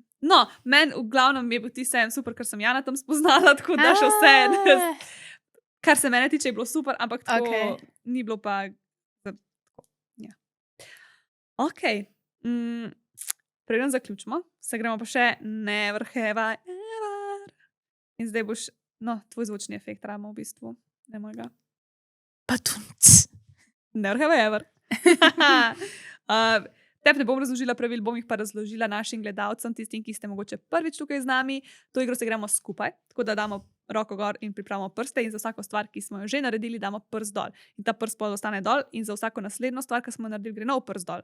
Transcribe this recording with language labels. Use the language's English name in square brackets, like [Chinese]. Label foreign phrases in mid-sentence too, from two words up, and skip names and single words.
[Slovenian] No, meni v glavnem je bil ti sejem super, ker sem Jana tam spoznala, tako da še vse. Kar se mene tiče, je bilo super, ampak tako Okej. ni bilo pa. Ja. Ok. Preden zaključimo, se gremo pa še [English] never have I ever. [Slovenian] In zdaj boš, no, tvoj zvočni efekt ramo v bistvu. Ne mojega. Pa tu. [English] Never have I ever. [Slovenian] Tep ne bom razložila pravil, bom jih pa razložila našim gledalcem, tistim, ki ste mogoče prvič tukaj z nami. To igro se igramo skupaj, tako da damo roko gor in pripravimo prste in za vsako stvar, ki smo jo že naredili, damo prst dol. In ta prst pol ostane dol in za vsako naslednjo stvar, ki smo jo naredili, gre nov prst dol.